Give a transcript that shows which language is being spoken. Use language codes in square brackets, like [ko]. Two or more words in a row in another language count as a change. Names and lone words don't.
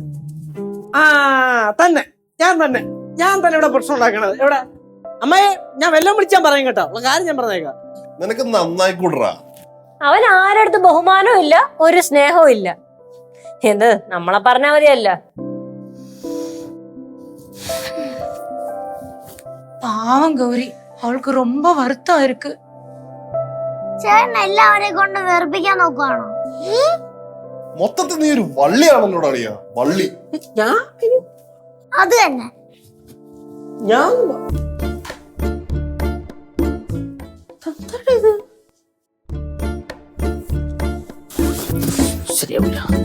[ml] തന്നെ ഞാൻ തന്നെ ഇവിടെ പ്രശ്നം ഉണ്ടാക്കണത്. എവിടെ അമ്മയെ ഞാൻ വെല്ലം വിളിച്ചാൻ പറയും കേട്ടോ, ഉള്ള കാര്യം ഞാൻ പറഞ്ഞേക്കാം. നിനക്ക് നന്നായി കൂടറാ. അവൻ ആരടുത്ത് ബഹുമാനവും ഇല്ല, ഒരു സ്നേഹവും ഇല്ല. എന്ത് നമ്മളെ പറഞ്ഞാ മതിയല്ല. [ta] பாவம் கௌரி, அவளுக்கு ரொம்ப வருத்தம் இருக்கு. [ml] ചേട്ടൻ എല്ലാവരെയും കൊണ്ട് വെറുപ്പിക്കാൻ നോക്കുവാണോ? മൊത്തത്തിൽ നീ ഒരു വള്ളിയാണല്ലോ അളിയാ, വള്ളി. അത് തന്നെ. ശരിയാവില്ല.